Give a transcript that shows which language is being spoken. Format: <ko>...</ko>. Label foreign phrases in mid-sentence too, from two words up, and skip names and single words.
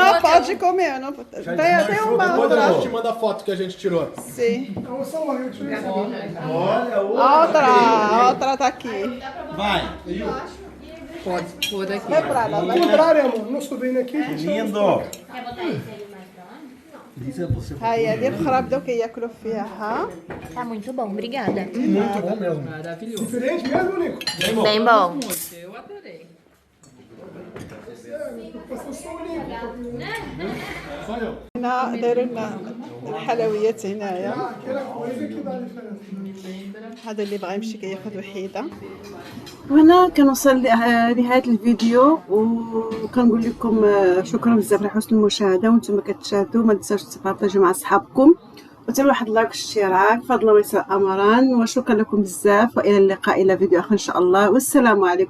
<pt>Não pode comer. Não, tem uma Depois a gente outra. te manda a foto que a gente tirou. Sim. Olha, A outra tá aqui. vai. Pode pôr aqui. É pra lá, vai. Contrário, amor. Não estou vendo aqui. Lindo. Quer botar isso aí mais pra lá?</pt> <ar>هاي هذه الخرا بداو كياكلوا فيها.</ar> <pt>Tá muito bom, obrigada. Muito bom mesmo. Maravilhoso. Diferente mesmo, Nico? Bem bom. Muito, eu adorei. Eu sou o Nico.</pt> <ar>هنا دايروا لنا الحلويات هنايا.</ar> <pt>Aquela coisa que dá diferença.</pt> <ar>هذا اللي بغى يمشي كياخذ وحيده. وهنا كنوصل لنهايه الفيديو وكنقول لكم شكرا بزاف على حسن المشاهده. وانتم كتشاهدوا ما تنساوش تبارطاجيو مع اصحابكم وتعملوا واحد لايك واشتراك. فضل ويسر امران وشكرا لكم بزاف والى اللقاء الى فيديو اخر ان شاء الله.</ar>